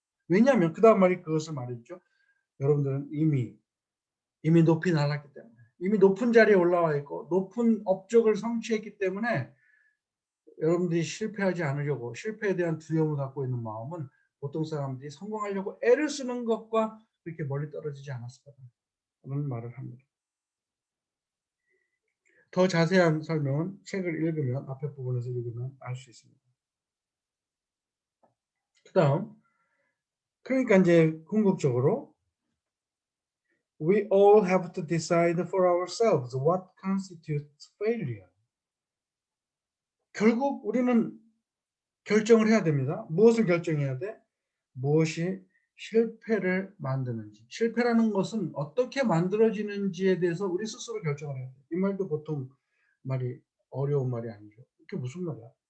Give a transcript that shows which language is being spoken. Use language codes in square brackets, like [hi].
[ko] 왜냐하면 그다음 말이 그것을 말했죠. 여러분들은 이미 높이 날았기 때문에, 이미 높은 자리에 올라와 있고 높은 업적을 성취했기 때문에, 여러분들이 실패하지 않으려고, 실패에 대한 두려움을 갖고 있는 마음은 보통 사람들이 성공하려고 애를 쓰는 것과 그렇게 멀리 떨어지지 않았을 거다라는 말을 합니다. 더 자세한 설명은 책을 읽으면, 앞에 부분에서 읽으면 알 수 있습니다. [en] 그다음, 그러니까 이제 궁극적으로 we all have to decide for ourselves what constitutes failure. [ko] 결국 우리는 결정을 해야 됩니다. 무엇을 결정해야 돼? 무엇이 실패를 만드는지. 실패라는 것은 어떻게 만들어지는지에 대해서 우리 스스로 결정을 해야 돼. 이 말도 보통 말이 어려운 말이 아니죠. 이게 무슨 말이야?